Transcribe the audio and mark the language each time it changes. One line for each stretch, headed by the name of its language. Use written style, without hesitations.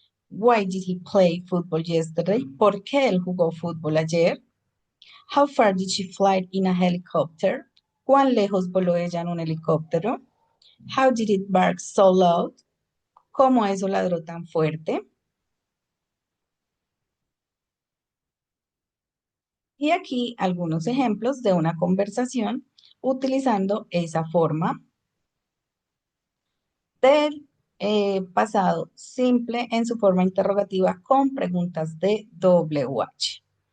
English: Why did he play football yesterday?
Spanish: ¿Por qué él jugó fútbol ayer?
English: How far did she fly in a helicopter?
Spanish: ¿Cuán lejos voló ella en un helicóptero?
English: How did it bark so loud?
Spanish: ¿Cómo eso ladró tan fuerte? Y aquí algunos ejemplos de una conversación utilizando esa forma del pasado simple en su forma interrogativa con preguntas de WH.